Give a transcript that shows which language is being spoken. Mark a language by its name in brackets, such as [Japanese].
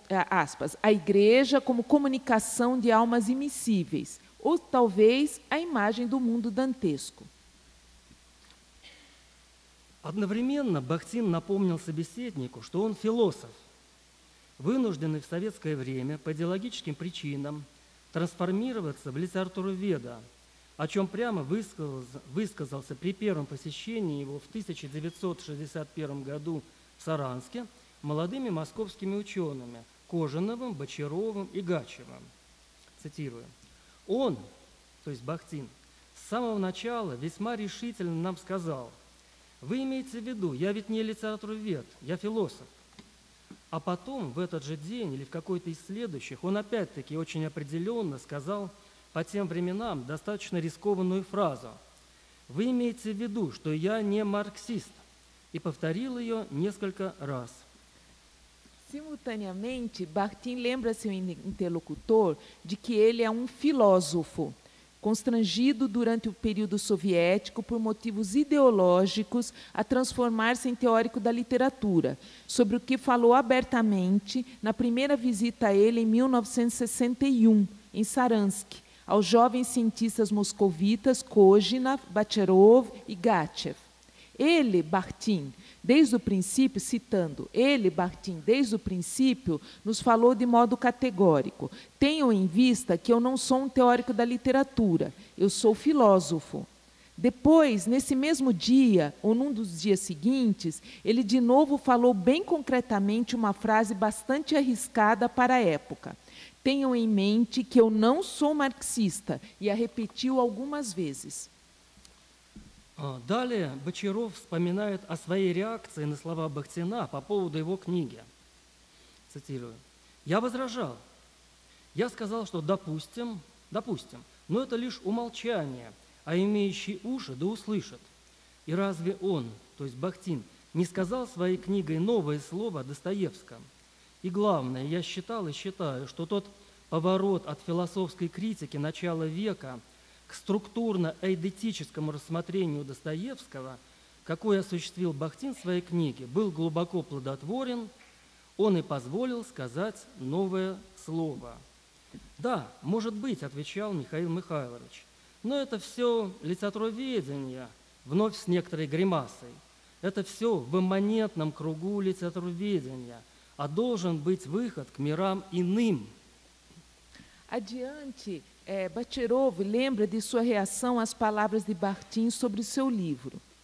[Portuguese] Aspas, a igreja como comunicação de almas imissíveis, ou talvez a imagem do mundo dantesco. [Russian] Одновременно Бахтин напомнил собеседнику, что он философ, вынужденный в советское время по идеологическим причинам трансформироваться в литературоведа, о чем прямо высказался при первом посещении его в 1961 году в Саранске молодыми московскими учеными Кожановым, Бочаровым и Гачевым. Цитирую. Он, то есть Бахтин, с самого начала весьма решительно нам сказал: вы имеете в виду, я ведь не литературовед, я философ. А потом, в этот же день или в какой-то из следующих, он опять-таки очень определенно сказал по тем временам достаточно рискованную фразу: вы имеете в виду, что я не марксист, и повторил ее несколько раз. [Portuguese] Simultaneamente, Bakhtin lembra seu interlocutor de que ele é um filósofo, constrangido durante o período soviético por motivos ideológicos a transformar-se em teórico da literatura, sobre o que falou abertamente na primeira visita a ele em 1961, em Saransk, aos jovens cientistas moscovitas Kozinov, Bacharov e Gachev. Ele, Bakhtin, desde o princípio, citando, ele, Bakhtin, desde o princípio, nos falou de modo categórico: tenham em vista que eu não sou um teórico da literatura, eu sou filósofo. Depois, nesse mesmo dia, ou num dos dias seguintes, ele de novo falou bem concretamente uma frase bastante arriscada para a época: tenham em mente que eu não sou marxista, e a repetiu algumas vezes. [Russian] Далее Бочаров вспоминает о своей реакции на слова Бахтина по поводу его книги. Цитирую. «Я возражал. Я сказал, что допустим, но это лишь умолчание, а имеющий уши да услышат. И разве он, то есть Бахтин, не сказал своей книгой новое слово о Достоевском? И главное, я считал и считаю, что тот поворот от философской критики начала века к структурно-эйдетическому рассмотрению Достоевского, какой осуществил Бахтин в своей книге, был глубоко плодотворен, он и позволил сказать новое слово». «Да, может быть», — отвечал Михаил Михайлович, «но это все литературоведение», вновь с некоторой гримасой. «Это все в имманентном кругу литературоведения, а должен быть выход к мирам иным». [Portuguese] Adiante, Bacharov lembra de sua reação às palavras de Bakhtin sobre o seu livro.